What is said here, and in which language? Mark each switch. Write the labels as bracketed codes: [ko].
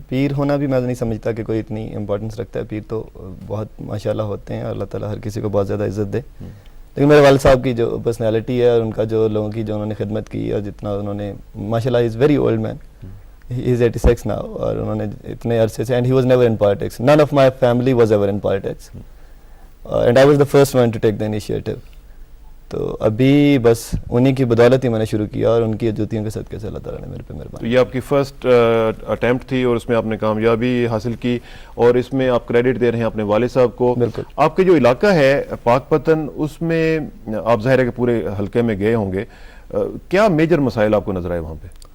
[ur] پیر ہونا بھی میں نہیں سمجھتا کہ کوئی اتنی امپورٹنس رکھتا ہے. پیر تو بہت ماشاءاللہ ہوتے ہیں اور اللہ تعالیٰ ہر کسی کو بہت زیادہ عزت دے. لیکن میرے والد صاحب کی جو پرسنالٹی ہے اور ان کا جو لوگوں کی جو انہوں نے خدمت کی اور جتنا انہوں نے ماشاءاللہ [en] is very old man, he is 86 now، [ur] اور انہوں نے اتنے عرصے سے، [en] And he was never in politics. None of my family was ever in politics, and I was the first one to take the initiative. [ur] تو ابھی بس انہی کی بدولت ہی میں نے شروع کیا اور ان کی جوتیوں کے صدقے سے اللہ تعالیٰ نے میرے پہ مہربانی. تو یہ آپ کی فرسٹ اٹیمپٹ تھی اور اس میں آپ نے کامیابی حاصل کی، اور اس میں آپ کریڈٹ دے رہے ہیں اپنے والد صاحب کو. بالکل. آپ کے جو علاقہ ہے پاک پتن، اس میں آپ ظاہر ہے کہ پورے حلقے میں گئے ہوں گے، کیا میجر مسائل آپ کو نظر آئے وہاں پہ؟